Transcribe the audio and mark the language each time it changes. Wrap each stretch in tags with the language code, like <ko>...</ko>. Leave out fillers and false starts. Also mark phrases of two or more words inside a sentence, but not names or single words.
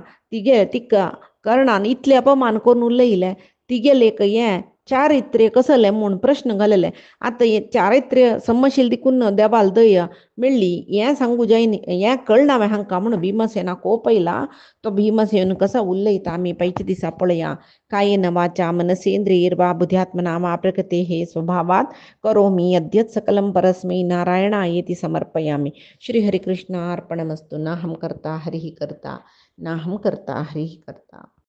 <kok>तिका कर्णान इतले अपमान करून उलयले तिगेल एक हें चारित्र्य कसलें म्हूण प्रश्न घालेले आतां हें चारित्र्य समशील दिकून देवाल दय मेळ्ळी हें सांगू जायनी हें कळना हांकां म्हूण भीमसेना कोपयला तो भीमसेन कसा उलयता आमी पयच्या दिसा पळया</kok> <sa>कायेन वाचा मनसेंद्रियैर्वा बुद्ध्यात्मना वा प्रकृतेः स्वभावात् करोमि यद्यत् सकलं परस्मै नारायणायेति समर्पयामि श्रीहरिकृष्णार्पणमस्तु नाहं कर्ता हरिः कर्ता नाहं कर्ता हरिः कर्ता।</sa>